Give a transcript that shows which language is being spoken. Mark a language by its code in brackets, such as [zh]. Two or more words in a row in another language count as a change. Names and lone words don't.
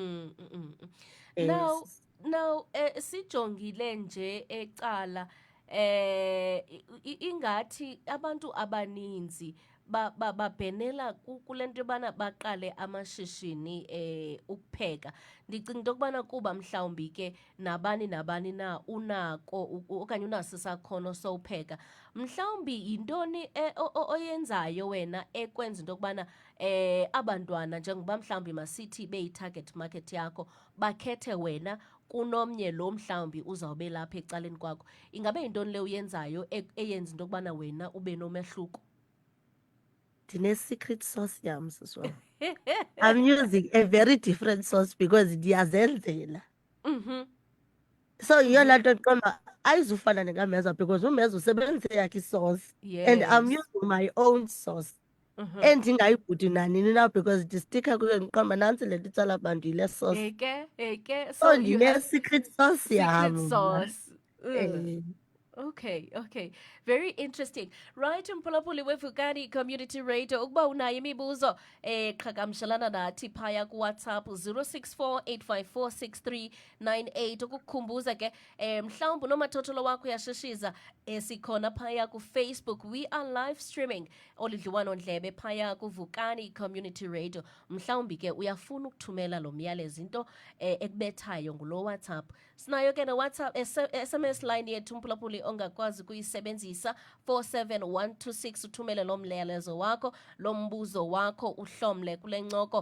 [xh] Now, sijongile nje ecala ingathi abantu abaninzi babhenela kule nto yobana baqale amashishini ukupheka. Ndicinga into yokubana kuba mhlawumbi ke nabani na unako okanye unaso isakhono sowupheka. Mhlawumbi yintoni oyenzayo wena ekwenza into yokubana abantwana njengoba mhlawumbi masithi beyi-target market yakho bakhethe wena kunomnye lo mhlawumbi uzawube lapha ecaleni kwakho? Ingabe yintoni le uyenzayo eyenza into yokubana wena ube nomehluko? Ndine- [en] secret sauce [xh] yam, sisi wam. [en] I'm using a very different sauce because ndiyazenzela. [xh] So yiyo laa nto ndiqonda uba ayizufana nekameza because umeza usebenzise yakhe isauce [en] and I'm using my own sauce [xh] endingayibhudi nanini na because ndistikha kuyo ndiqonda uba nantsi le nto itsala uba ndiyile sauce. Eke. So ndine- [en] secret sauce [xh] yam secret mna. [en] sauce. Okay. Very interesting. Right, [xh] Mphulaphuli weVukani Community Radio. Ukuba unayo imibuzo qhagamshelana nathi phaya kuWhatsApp 064-854-6398. Ukukukhumbuza ke mhlawumbi unomathotholo wakho uyasheshiza, sikhona phaya kuFacebook. [en] We are live streaming [xh] olidliwano ndlebe phaya [en] kuVukani Community Radio. [xh] Mhlawumbi ke uyafuna ukuthumela lo myalezo into ekubethayo ngulo WhatsApp. Sinayo ke WhatsApp SMS line yethu Mphulaphuli ongakwazi kuyisebenzisa 47126. Uthumele lo myalezo wakho, lo mbuzo wakho, uhlomle kule ncoko.